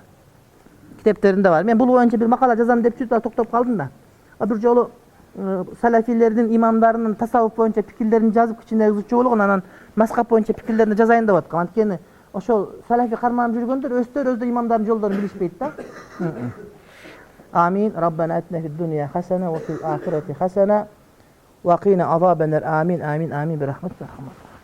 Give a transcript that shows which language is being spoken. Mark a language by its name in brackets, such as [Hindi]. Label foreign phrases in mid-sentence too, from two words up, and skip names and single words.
[Kyrgyz] Китептеринде бар. Мен бул боюнча бир макала жазам деп сүйтүп токтоп калдым да. Бир жолу салафилердин имамдарынын тасаввуф боюнча пикирлерин жазып кичине ызычуу болгон, анан мазхаб боюнча пикирлерине жазайын деп аткам. Анткени ошол салафи карманып жүргөндөр өздөрү имамдардын жолдорун билишпейт да. Амин. [Arabic] ربنا آتنا في الدنيا حسنة وفي الآخرة حسنة وقنا عذاب النار. [Kyrgyz] Амин, амин, амин. Бирахматик.